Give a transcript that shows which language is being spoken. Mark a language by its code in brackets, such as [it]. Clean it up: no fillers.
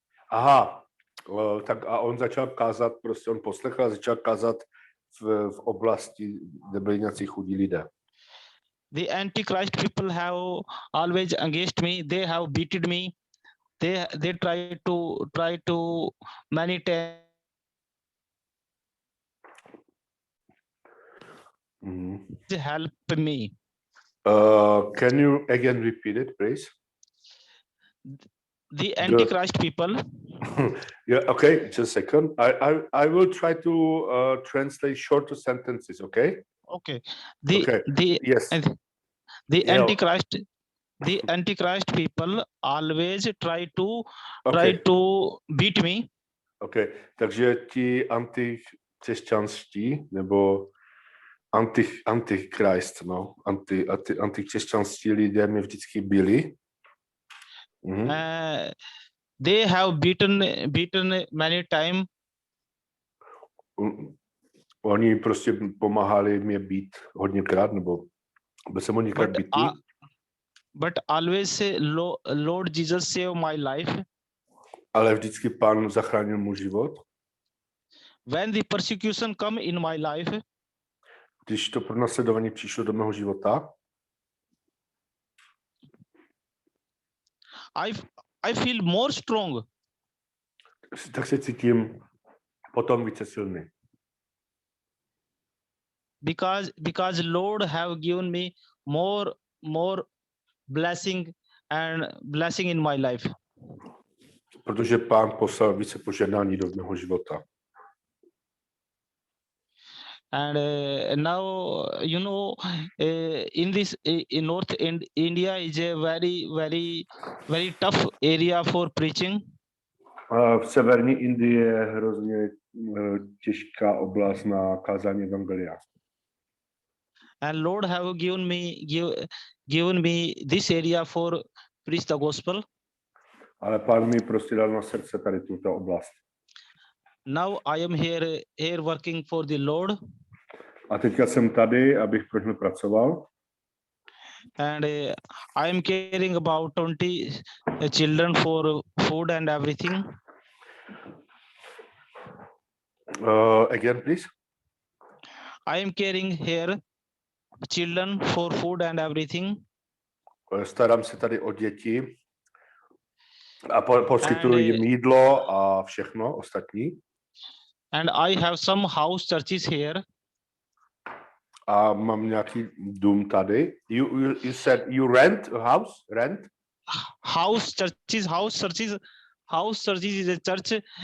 [cs] Aha, tak a on začal kázat, prostě on poslechl a začal kázat v oblasti, kde byli nějací chudí lidé. [en] The Antichrist people have always against me. They have beaten me. They try to many times. Help me. Can you again repeat it, please? The Antichrist people. Yeah, okay, just a second. I will try to translate shorter sentences, okay? Okay. Yes. The Antichrist people always try to beat me. [cs] Okay, takže ti antikřesťanští nebo antikrist, no, antikřesťanští lidé mě vždycky byli. [en] They have beaten many times. [cs] Oni prostě pomáhali mě být hodněkrát, nebo byl jsem hodněkrát bitý. [en] But always say, Lord Jesus save my life. [cs] Ale vždycky Pán zachránil můj život. [en] When the persecution come in my life, [cs] když to pronásledování přišlo do mého života, [en] I feel more strong. [cs] Tak se cítím potom více silný. [en] Because Lord have given me more blessing in my life. [cs] Protože Pán poslal více požehnání do mého života. [en] And now in North India is a very tough area for preaching. [cs] V severní Indii je hrozně těžká oblast na kázání evangelia. [en] And Lord have given me this area for preach the gospel. [cs] Ale Pán mi prostě dal na srdce tady tuto oblast. [en] Now I am here working for the Lord. [cs] A teďka jsem tady, abych pro něj pracoval. [en] And I am caring about 20 children for food and everything. Again, please. I am caring here children for food and everything. [cs] Starám se tady o děti a poskytuji jim jídlo a všechno ostatní. [en] And I have some house churches here. [cs] A mám nějaký dům tady. [en] You said you rent a house? Rent? House churches is a church.